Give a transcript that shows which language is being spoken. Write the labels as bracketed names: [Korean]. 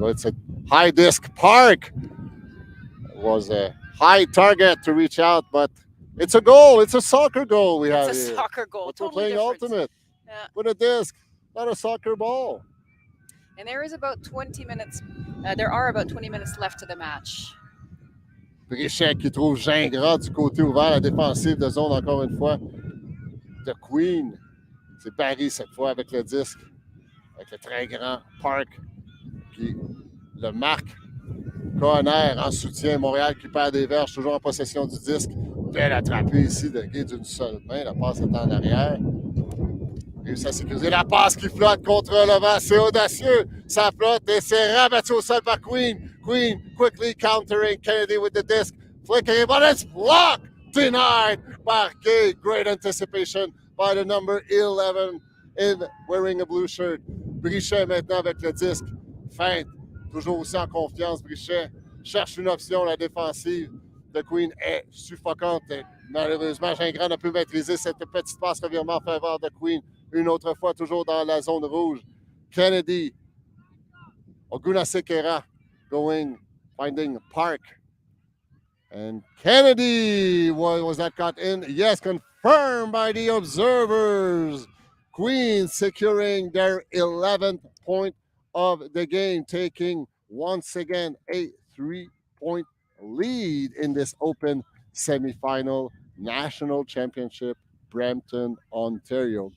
[English] But it's a high disc. Park was a high target to reach out, but it's a goal. It's a soccer goal we have here. It's a soccer goal. But totally we're playing different. ultimate with a disc, not a soccer ball. And there is about 20 minutes. There are about 20 minutes left to the match. [French] Brichet qui trouve Gingras du côté ouvert, la défensive de zone encore une fois. The Queen, c'est Barry cette fois avec le disque, avec le très grand Park qui le marque. Conner en soutien, Montréal qui perd des verges, toujours en possession du disque. Belle attrapée ici de Guy d'une seule main. La passe est en arrière. Réussit à sécuriser la passe qui flotte contre le vent. C'est audacieux. Ça flotte et c'est rabattu au sol par Queen. [English] Queen quickly countering Kennedy with the disc. Flicking, but it's blocked. Denied by Gay. Great anticipation by the number 11 in wearing a blue shirt. [French] Brichet maintenant avec le disque. Feinte. Toujours aussi en confiance, Brichet cherche une option. La défensive de Queen est suffocante. Et malheureusement, Gingras ne peut maîtriser cette petite passe revirement en faveur de Queen. Une autre fois, toujours dans la zone rouge. [English] Kennedy, Ogunasekera finding Park. And Kennedy, was that caught in? Yes, confirmed by the observers. Queen securing their 11th point of the game, taking once again a 3-point lead in this open semifinal national championship, Brampton, Ontario.